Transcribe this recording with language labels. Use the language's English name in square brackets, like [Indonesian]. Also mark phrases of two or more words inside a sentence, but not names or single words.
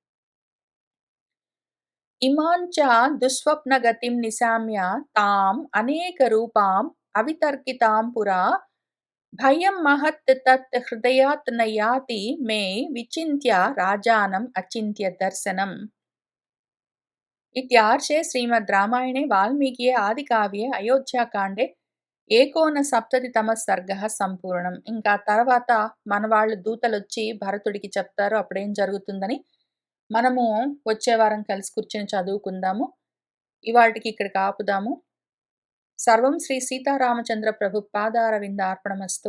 [Sanskrit] ఇమాం చ దుఃస్వప్నగతిం నిశామ్య తాం అనేక రూపాం అవితర్కితాం పురా భయం మహత్ తత్ హృదయాత్ న యాతి మే విచింత్య రాజానం అచింత్య దర్శనం. इत्यार्षे श्रीमद्रामायणे वाल्मीकिये आदिकाव्ये अयोध्याकाण्डे 1970తమ సర్గః సంపూర్ణం. [Telugu] ఇంకా తర్వాత మన వాళ్ళు దూతలొచ్చి భరతుడికి చెప్తారు అప్పుడేం జరుగుతుందని. మనము వచ్చే వారం కలిసి కూర్చొని చదువుకుందాము. ఇవాల్టికి ఇక్కడికి ఆపుదాము. [Sanskrit] సర్వం శ్రీ సీతారామచంద్ర ప్రభు పాదారవిందార్పణమస్తు.